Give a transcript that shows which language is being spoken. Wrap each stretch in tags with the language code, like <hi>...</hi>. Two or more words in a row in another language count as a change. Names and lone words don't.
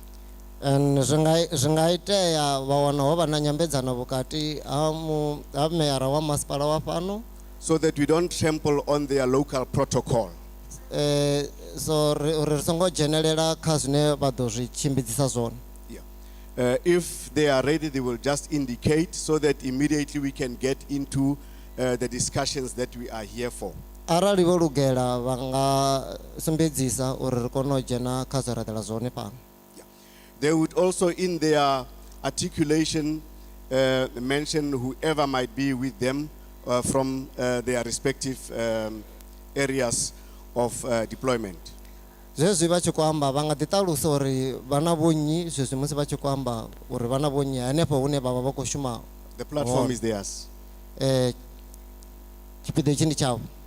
<ve>And zwi nga itea vha wana ho vha na nyambedzano vhukati ha meyara wa masipala wa fhano,</ve> <en>so that we don't trample on their local protocol.</en> <ve>so ri songo dzhenelela kha zwine vha ḓo zwi tshimbidzisa zwone.</ve> <en>If they are ready, they will just indicate so that immediately we can get into the discussions that we are here for.</en> <ve>Arali vho lugela vha nga sumbedzisa uri ri kone u dzhena kha zwa radela zwone fhano.</ve> <en>They would also in their articulation mention whoever might be with them from their respective areas of deployment.</en> <ve>Zwezwi vha tshi khou amba vha nga ḓiṱalusa uri vha na vhonnyi zwezwi musi vha tshi khou amba uri vha na vhonnyi hanefho hune vha vha vha khou shuma.</ve> <en>The platform is theirs.</en> <ve>Tshipiḓa itshi ndi tshavho.</ve>